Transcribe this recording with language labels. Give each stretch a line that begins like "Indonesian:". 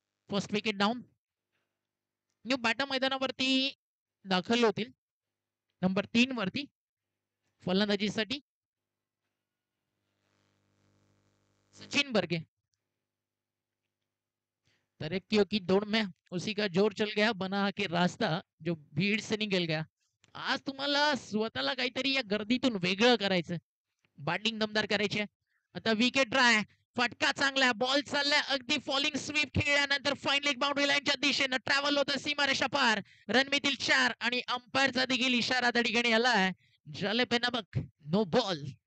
Marathi: First wicket down. New batter मैदानावरती दाखल होतील. नंबर 3 वरती फलंदाजीसाठी सचिन बर्गे.
Hindi: तरक्कियों की दौड़ में उसी का जोर चल गया. बना के रास्ता जो भीड़ से निघल गया.
Marathi: आज तुम्हाला स्वतःला काहीतरी या गर्दीतून वेगळं करायचं. बॅटिंग दमदार करायची. आता विकेट ड्राय. फटका चांगला. बॉल चाललाय अगदी फॉलिंग स्वीप खेळल्यानंतर फाईन लेग बाउंड्री लाईनच्या दिशेनं ट्रॅव्हल होतं सीमारेषा पार. रणमितील 4 आणि अंपायरचा देखील इशारा त्या ठिकाणी आलाय. झाले पे नबक. No ball.